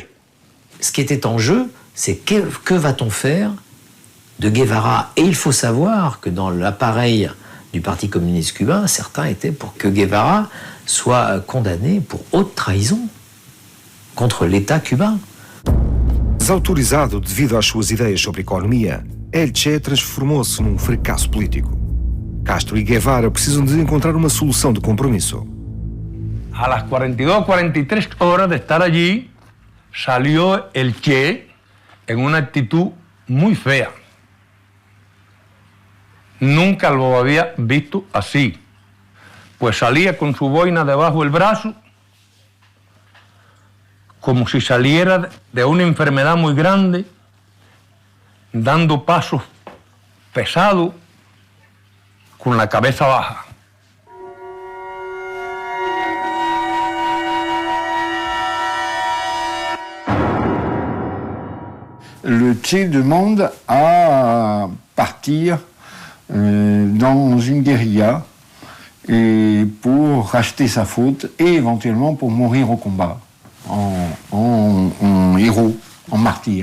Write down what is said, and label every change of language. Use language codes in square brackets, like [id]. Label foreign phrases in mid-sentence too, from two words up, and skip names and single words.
[fr] Ce qui était en jeu, c'est que va-t-on faire de Guevara? Et il faut savoir que dans l'appareil du Parti communiste cubain, certains étaient pour que Guevara soit condamné pour haute trahison contre l'État cubain. [pt] Desautorizado devido às suas ideias sobre economia, El Che transformou-se num fracasso político. Castro e Guevara precisam de encontrar uma solução de compromisso. [es] A las 42, 43 horas de estar allí, salió el Che en una actitud muy fea. Nunca lo había visto así. Pues salía con su boina debajo del brazo, como si saliera de una enfermedad muy grande, dando pasos pesados, con la cabeza baja. [fr] Le Che demande à partir dans une guérilla et pour racheter sa faute et éventuellement pour mourir au combat en héros, en martyr.